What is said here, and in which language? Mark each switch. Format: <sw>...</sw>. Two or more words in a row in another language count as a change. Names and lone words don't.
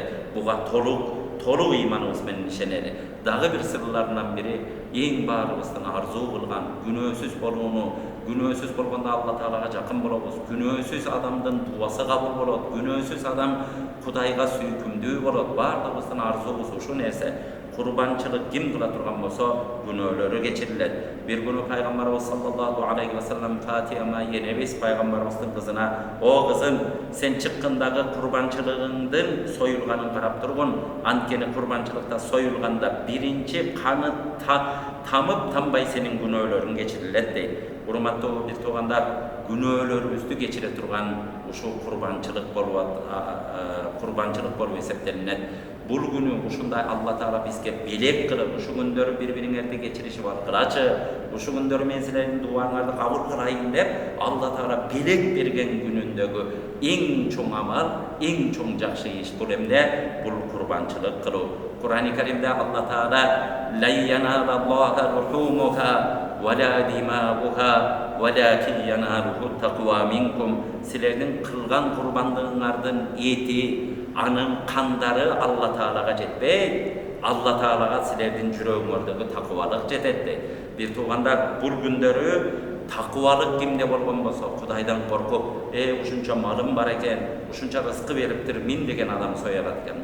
<ky>Буга толук ыйманыбыз менен ишенели. Дагы бир сырларынан бири, эң баарыбыздын арзуу кылган күнөөсүз болууну, күнөөсүз болгондо Алла Таалага жакын болобуз. Күнөөсүз адамдын дуасы кабыл болот, күнөөсүз адам Кудайга сүйкүмдүү болот. Баардыгыбыздын арзуубуз ушу нерсе. Курбанчылык ким кыла турган болсо, күнөөлөрү кечирилет. Бир күнү пайгамбарыбыз</ky> <ar>صلى الله عليه وسلم</ar> <ky>Фатима енебиз пайгамбарыбыздын кызына, "О кызым, сен чыккындагы курбанчылыгыңдын союлганын карап тургун. Анткени курбанчылыкта союлганда биринчи каны тамып тамбай сенин күнөөлөрүң кечирилет" дейт. Урматтуу бир туугандар, күнөөлөрүбүздү кечире турган ушул курбанчылык болуп эсептелинет. Бул күнү ушундай Алла Таала бизге белек кылып, ушу күндөрү бири-бириңерди кечиришип алгылачы, ушу күндөрү мен силердин дуаңарды кабыл кылайын деп Алла Таала белек берген күнүндөгү эң чоң амал, эң чоң жакшы иш бул эмне? Бул курбанчылык кылуу. Кур'ани Каримде Алла Таала</ky> <ar>"لن ينال الله لحومها ولا دماؤها ولكن يناله التقوى منكم"</ar> <ky>силердин кылган курбандыгыңардын эти, анын кандары Алла Таалага жетпейт. Алла Таалага силердин жүрөгүңөрдөгү такыбалык жетет дейт. Бир туугандар, бул күндөрү такыбалык кимде болгон болсо, Кудайдан коркуп, ушунча малым бар экен, ушунча рызкы бериптир, мен деген адам соя алат экен.</ky>